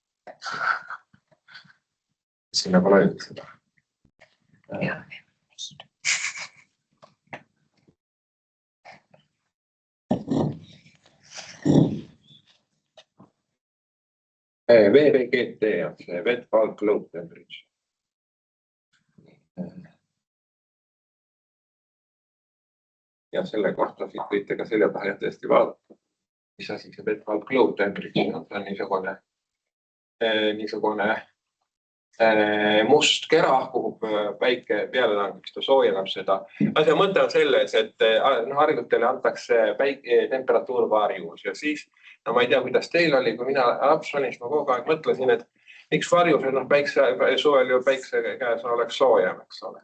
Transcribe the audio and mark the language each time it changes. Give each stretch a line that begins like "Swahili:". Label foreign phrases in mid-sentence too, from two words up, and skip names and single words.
Estonian: Sinna pole öeldud seda. VBGT on see
English: wet bulk low temperature.
Estonian: Ja selle kohta siit võite ka selja taha tõesti vaadata, mis asi see
English: wet bulk low temperature
Estonian: on. See on niisugune must kera, kuhu päike peale langeb, ta soojeneb seda. Asja mõte on selles, et harjutele antakse temperatuurvarjus ja siis, no ma ei tea, kuidas teil oli, kui mina laps olin, siis ma kogu aeg mõtlesin, et miks varjus suvel ju päikse käes oleks soojem, eks ole.